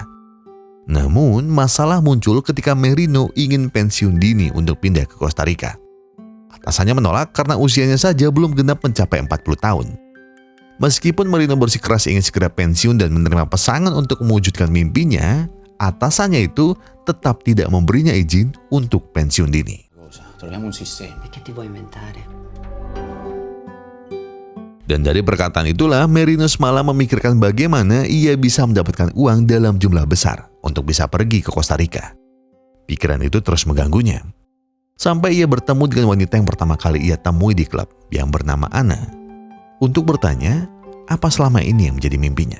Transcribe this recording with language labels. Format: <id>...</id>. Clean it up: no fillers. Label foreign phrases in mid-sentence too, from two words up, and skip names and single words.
<id>Namun, masalah muncul ketika Marino ingin pensiun dini untuk pindah ke Costa Rica. Atasannya menolak karena usianya saja belum genap mencapai 40 tahun. Meskipun Marino bersikeras ingin segera pensiun dan menerima pesangon untuk mewujudkan mimpinya, atasannya itu tetap tidak memberinya izin untuk pensiun dini.</id> <it>Troviamo un sistema. Che ti vuoi inventare?</it> <id>Dan dari perkataan itulah Marino semalam memikirkan bagaimana ia bisa mendapatkan uang dalam jumlah besar untuk bisa pergi ke Costa Rica. Pikiran itu terus mengganggunya. Sampai ia bertemu dengan wanita yang pertama kali ia temui di klub yang bernama Anna, untuk bertanya apa selama ini yang menjadi mimpinya.</id>